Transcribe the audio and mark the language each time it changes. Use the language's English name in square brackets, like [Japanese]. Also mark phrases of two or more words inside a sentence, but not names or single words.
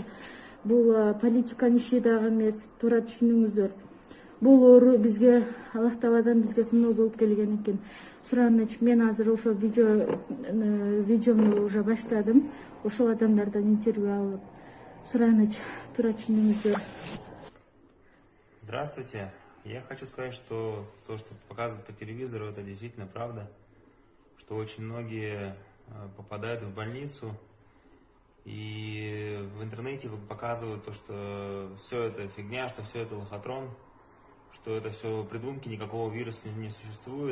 [Kyrgyz] Бул политиканын иши дагы эмес, туура түшүнүңүздөр. Бул оору бизге Аллах Тааладан бизге сыноо болуп келген экен. Сураныч, мен азыр ошо видеону уже баштадым. Ошол адамдардан интервью алып. Сураныч, туура түшүнүңүздөр. [Russian] Здравствуйте. Я хочу сказать, что то, что показывают по телевизору, это действительно правда. Что очень многие попадают в больницу. И в интернете показывают то, что все это фигня, что все это лохотрон, что это все придумки, никакого вируса не существует.